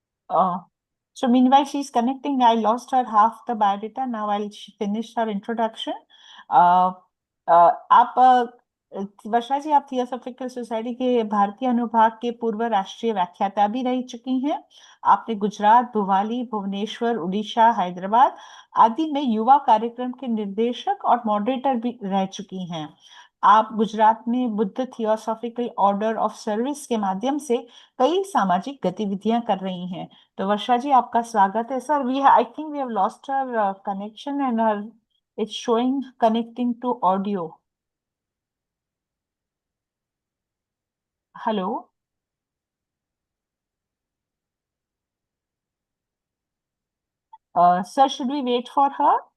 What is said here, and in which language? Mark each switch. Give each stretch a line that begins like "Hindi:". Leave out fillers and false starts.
English: So meanwhile she's connecting, I lost her half the biodata. Now I'll finish her introduction. आप
Hindi: वर्षा जी, आप theosophical society के भारतीय अनुभाग के पूर्व राष्ट्रीय व्याख्याता भी रह चुकी हैं। आपने गुजरात, भुवाली, भुवनेश्वर, उड़ीसा, हैदराबाद आदि में युवा कार्यक्रम के निर्देशक और मॉडरेटर भी रह चुकी हैं। आप गुजरात में Buddha theosophical order of service के माध्यम से कई सामाजिक गतिविधियां कर रही हैं। तो वर्षा जी, आपका स्वागत है sir.
English: We I think we have lost our connection and it's showing connecting to audio. Hello sir, should we wait for her?